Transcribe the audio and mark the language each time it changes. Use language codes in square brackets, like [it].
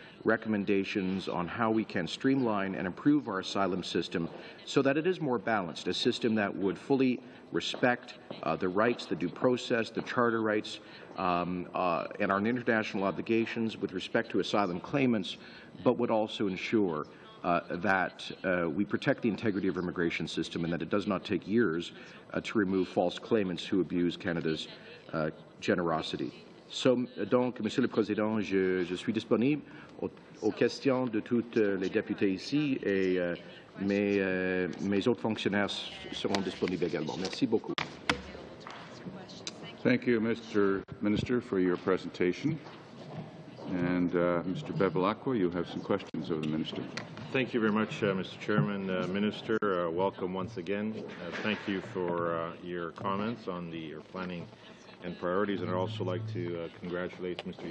[en] recommendations on how we can streamline and improve our asylum system so that it is more balanced, a system that would fully respect the rights, the due process, the charter rights, and our international obligations with respect to asylum claimants, but would also ensure that we protect the integrity of our immigration system and that it does not take years to remove false claimants who abuse Canada's generosity. [fr] Donc, Monsieur le Président, je suis disponible aux questions de tous les députés ici et mes autres fonctionnaires seront disponibles également. Merci beaucoup. [en] Thank you, Mr. Minister, for your presentation. And Mr. Bevilacqua, you have some questions of the Minister. Thank you very much, Mr. Chairman. Minister, welcome once again. Thank you for your comments on your planning and priorities, and I'd also like to congratulate Mr.